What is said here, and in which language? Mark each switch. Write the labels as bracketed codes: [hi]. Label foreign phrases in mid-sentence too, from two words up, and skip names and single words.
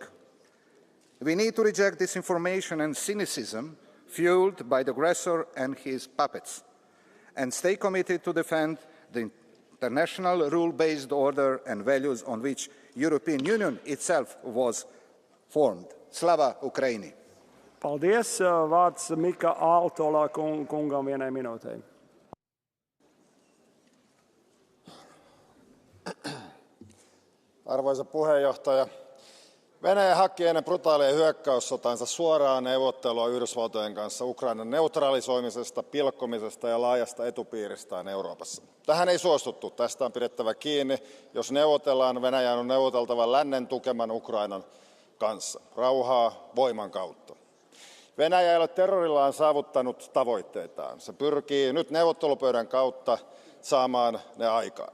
[en] We need to reject disinformation and cynicism fueled by the aggressor and his puppets, and stay committed to defend the international rule-based order and values on which the European Union itself was formed. [uk] Slava Ukraini! [lv] Paldies. Vārds Mika Aaltola kungam vienai minūtei. [fi] Arvoisa puheenjohtaja, Venäjä haki ennen brutaalia hyökkäyssotaansa suoraa neuvottelua Yhdysvaltojen kanssa Ukrainan neutralisoimisesta, pilkkomisesta ja laajasta etupiiristään Euroopassa. Tähän ei suostuttu. Tästä on pidettävä kiinni. Jos neuvotellaan, Venäjän on neuvoteltava lännen tukeman Ukrainan kanssa. Rauhaa voiman kautta. Venäjä ei ole terrorillaan saavuttanut tavoitteitaan. Se pyrkii nyt neuvottelupöydän kautta saamaan ne aikaan.